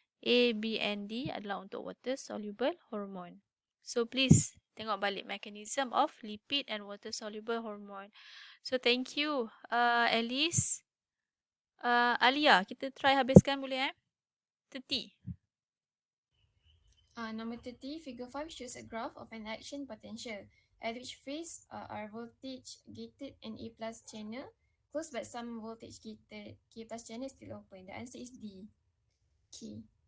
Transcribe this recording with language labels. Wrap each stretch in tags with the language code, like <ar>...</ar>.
<en>A, B and D</en> <ms>adalah untuk</ms> <en>water soluble hormone. So please</en> <ms>tengok balik</ms> <en>mechanism of lipid and water soluble hormone. So thank you Alice.</en> <ms>Alia, kita try habiskan boleh 30.</ms> <en>Number 30, figure 5 shows a graph of an action potential at which phase are voltage gated and A plus channel closed but some voltage gated K plus channel is still open. The answer is D. K.</en>